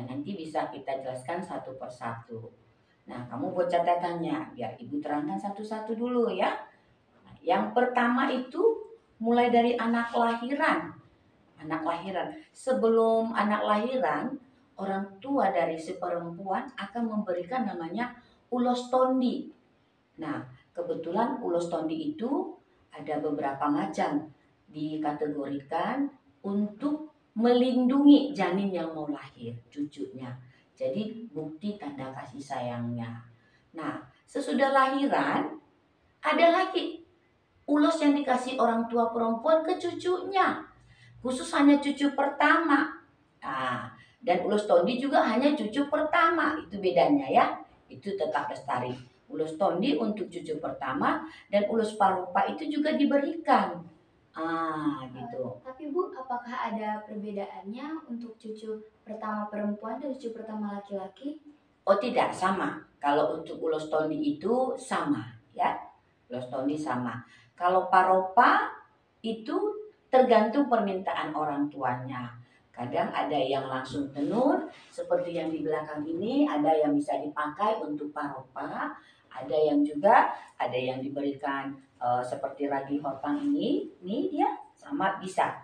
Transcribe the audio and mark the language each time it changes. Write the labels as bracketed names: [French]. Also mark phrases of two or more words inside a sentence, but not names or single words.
[Indonesian] Nanti bisa kita jelaskan satu persatu. Nah, kamu buat catatannya, biar Ibu terangkan satu-satu dulu ya. Nah, yang pertama itu mulai dari anak lahiran. Anak lahiran. Sebelum anak lahiran, orang tua dari si perempuan akan memberikan namanya ulos tondi. Nah, kebetulan ulos tondi itu ada beberapa macam. Dikategorikan untuk melindungi janin yang mau lahir, cucunya. Jadi bukti tanda kasih sayangnya. Nah, sesudah lahiran ada lagi ulos yang dikasih orang tua perempuan ke cucunya. Khusus hanya cucu pertama. Nah, dan ulos tondi juga hanya cucu pertama. Itu bedanya ya. Itu tetap lestari. Ulos tondi untuk cucu pertama dan ulos parupa itu juga diberikan. Gitu. Tapi Bu, apakah ada perbedaannya untuk cucu pertama perempuan dan cucu pertama laki-laki? Oh tidak, sama. Kalau untuk ulos tondi itu sama ya. Ulos tondi sama. Kalau paropa itu tergantung permintaan orang tuanya. Kadang ada yang langsung tenun seperti yang di belakang ini, ada yang bisa dipakai untuk paropa, ada yang diberikan seperti ragi hotang ini dia sama bisa.